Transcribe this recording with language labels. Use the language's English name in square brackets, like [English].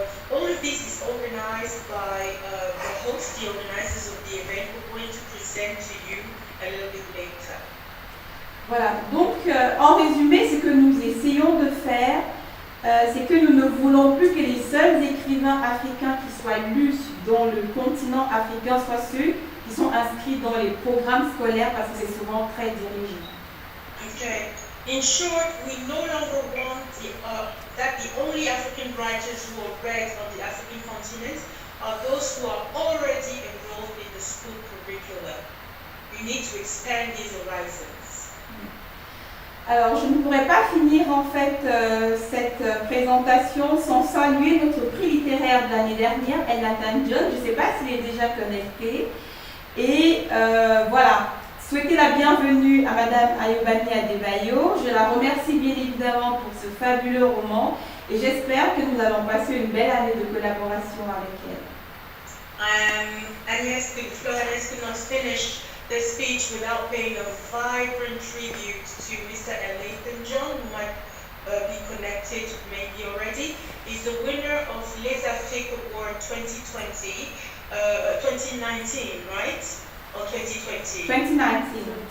[English] All of this is organized by the host, the organizers of the event. We're going to present to you a little bit later. [French] Voilà, donc en résumé, ce que nous essayons de faire, c'est que nous ne voulons plus que les seuls écrivains africains qui soient lus dans le continent africain soient ceux qui sont inscrits dans les programmes scolaires parce que c'est souvent très dirigé. [English] Okay. In short, we no longer want that the only African writers who are read on the African continent are those who are already enrolled in the school curriculum. We need to expand these horizons. [French] Alors, je ne pourrais pas finir en fait cette présentation sans saluer notre prix littéraire de l'année dernière, Nathan John. Je ne sais pas s'il est déjà connecté. Et voilà, souhaiter la bienvenue à Madame AYOBAMI ADEBAYO. Je la remercie bien évidemment pour ce fabuleux roman et j'espère que nous allons passer une belle année de collaboration avec elle. [English] Agnès could not finish the speech without paying a vibrant tribute to Mr. Nathan John, who might be connected maybe already. He's the winner of Les AFRIQUES Award 2020, 2019, right? Or 2020? 2019.